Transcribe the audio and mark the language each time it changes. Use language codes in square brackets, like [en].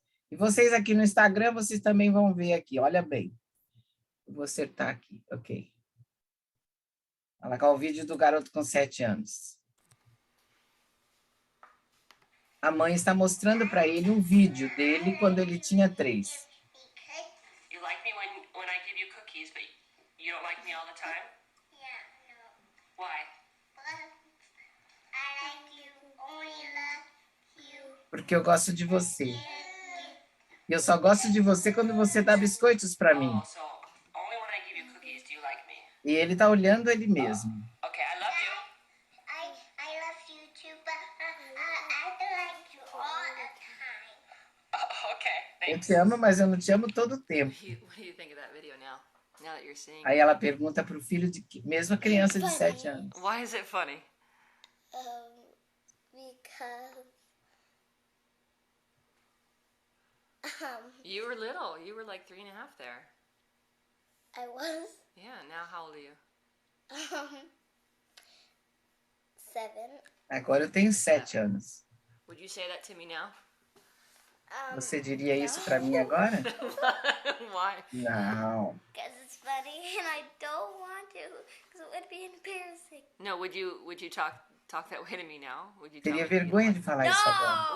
[pt] E vocês aqui no Instagram, vocês também vão ver aqui. Olha bem. Vou acertar aqui. Ok. Olha lá, o vídeo do garoto com 7 anos. A mãe está mostrando para ele um vídeo dele quando ele tinha 3. [en] You like me when I give you cookies, but you don't like me all the time? Yeah, no. Why? I like you, only love you. [pt] Porque eu gosto de você. E eu só gosto de você quando você dá biscoitos para mim. [en] Oh, so only when I give you cookies do you like me? [pt] E ele está olhando ele mesmo. [en] Okay, I love you. I love you too, but I don't like you all the time. Okay, thanks. [pt] Eu te amo, mas eu não te amo todo o tempo. [en] What do you think of that video now? Now that you're seeing. [pt] Aí ela pergunta para o filho mesma criança de 7 anos. [en] Why is it funny? Because you were little. You were like 3.5 there. I was? Yeah, now how old are you? [pt] 7. Agora eu tenho 7 anos. [en] Would you say that to me now? [pt] Você diria isso para mim agora? [en] Why? [pt] Não. [en] Because it's funny and I don't want to, because it would be embarrassing. No, would you talk that way to me now? Would you [pt] Teria vergonha de falar isso agora.